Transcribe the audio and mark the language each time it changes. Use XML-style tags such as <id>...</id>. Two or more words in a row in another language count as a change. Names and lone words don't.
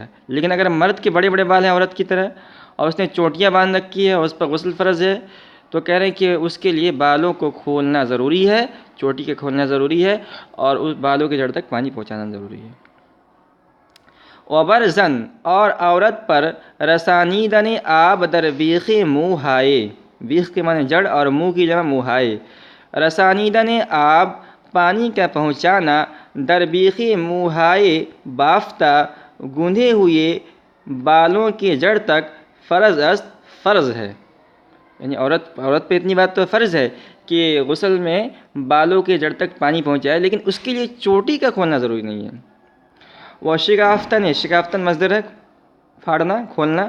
<ur>لیکن اگر مرد کے بڑے بڑے بال ہیں عورت کی طرح اور اس نے چوٹیاں باندھ رکھی ہے اور اس پر غسل فرض ہے، تو کہہ رہے ہیں کہ اس کے لیے بالوں کو کھولنا ضروری ہے، چوٹی کے کھولنا ضروری ہے، اور اس بالوں کے جڑ تک پانی پہنچانا ضروری ہے. وبرزن، اور عورت پر</ur> <fa>رسانیدن آب در بیخ منہ ہائے،</fa> <ur>بیخ کے معنی جڑ اور منہ کی جمع منہائے.</ur> <fa>رسانیدن آب،</fa> <ur>پانی کا پہنچانا،</ur> <fa>در بیخ منہائے، بافتہ</fa> <ur>گندھے ہوئے بالوں کے جڑ تک، فرض ہے. یعنی عورت پہ اتنی بات تو فرض ہے کہ غسل میں بالوں کے جڑ تک پانی پہنچائے، لیکن اس کے لیے چوٹی کا کھولنا ضروری نہیں ہے. وہ شکافتن مصدر ہے پھاڑنا، کھولنا.</ur>